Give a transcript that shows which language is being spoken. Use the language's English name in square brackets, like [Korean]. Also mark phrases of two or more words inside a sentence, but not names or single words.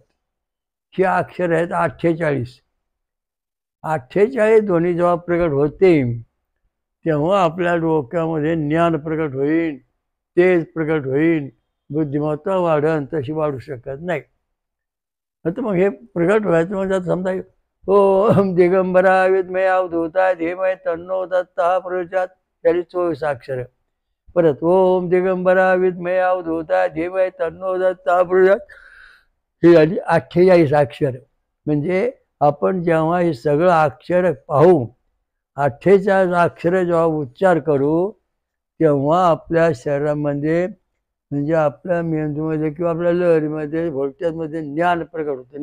[Marathi] ही अक्षर आहेत 48. 48 दोन्ही जेव्हा प्रकट होते तेव्हा आपल्या डोक्यामध्ये ज्ञान प्रकट होईल, तेज प्रकट होईल, बुद्धिमत्ता वाढन. तशी वाढू शकत नाही. आता मग हे प्रकट व्हायचं म्हणजे समजा [Sanskrit] ओम दिगंबरा विद्महे अवधूताय धीमहि तन्नो दत्तः प्रचोदयात् [Marathi] त्याची 24 अक्षर. [Sanskrit] परत ओम दिगंबरा विद्महे अवधूताय धीमहि तन्नो दत्तः प्रचोदयात् [Marathi] ही झाली 48 अक्षर. म्हणजे आपण जेव्हा हे सगळं अक्षर पाहू 48 अक्षर जेव्हा उच्चार करू तेव्हा आपल्या शरीरामध्ये म्हणजे आपल्या मेंदूमध्ये किंवा आपल्या लहरीमध्ये व्होल्टेजमध्ये ज्ञान प्रकट होतं.